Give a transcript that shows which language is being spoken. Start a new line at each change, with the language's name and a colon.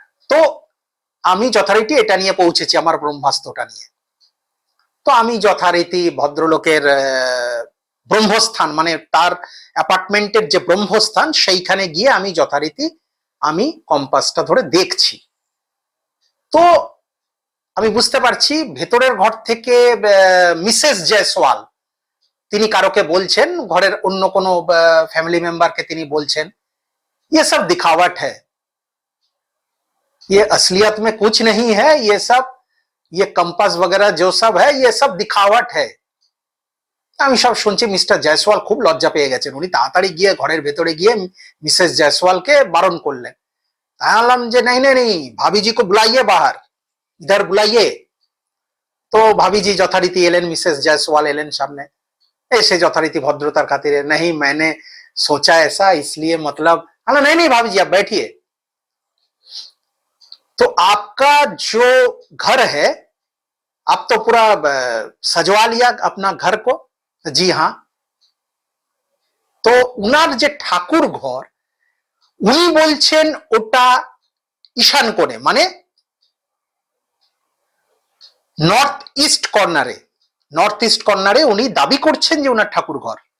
Bangla: তো আমি যথারীতি এটা নিয়ে পৌঁছেছি, আমার ব্রহ্মাস্ত্রটা নিয়ে। তো আমি যথারীতি ভদ্রলোকের ব্রহ্মস্থান, মানে তার অ্যাপার্টমেন্টের যে ব্রহ্মস্থান, সেইখানে গিয়ে আমি যথারীতি আমি কম্পাসটা ধরে দেখছি। তো আমি বুঝতে পারছি ভেতরের ঘর থেকে মিসেস জয়সওয়াল তিনি কারোকে বলছেন, ঘরের অন্য কোনো ফ্যামিলি মেম্বারকে তিনি বলছেন,
Hindi: ये सब दिखावट है,
Bangla: ये असलियत में कुछ नहीं है, ये सब ये कंपास वगैरह जो सब है ये सब दिखावट है। আমি সব শুনছি। মিস্টার জয়সওয়াল খুব লজ্জা পেয়ে গেছেন, উনি তাড়াতাড়ি গিয়ে ঘরের ভেতরে গিয়ে মিসেস জয়সওয়ালকে বারণ করলেন। আমি বললাম যে
Hindi: नहीं नहीं नहीं, भाभी जी को बुलाइए बाहर, इधर बुलाइए।
Bangla: তো ভাবিজি যথারীতি এলেন, মিসেস জয়সওয়াল এলেন সামনে, ऐसे যথারীতি ভদ্রতার খাতিরে,
Hindi: नहीं मैंने सोचा ऐसा इसलिए, मतलब नहीं नहीं भाभी जी आप बैठिए। तो आपका जो घर है, आप तो पूरा सजवा लिया अपना घर को?
Bangla: জি হ্যাঁ। তো উনার যে ঠাকুর ঘর, উনি বলছেন ওটা ঈশান কোণে, মানে নর্থ ইস্ট কর্নারে, নর্থ ইস্ট কর্নারে উনি দাবি করছেন যে উনার ঠাকুর ঘর।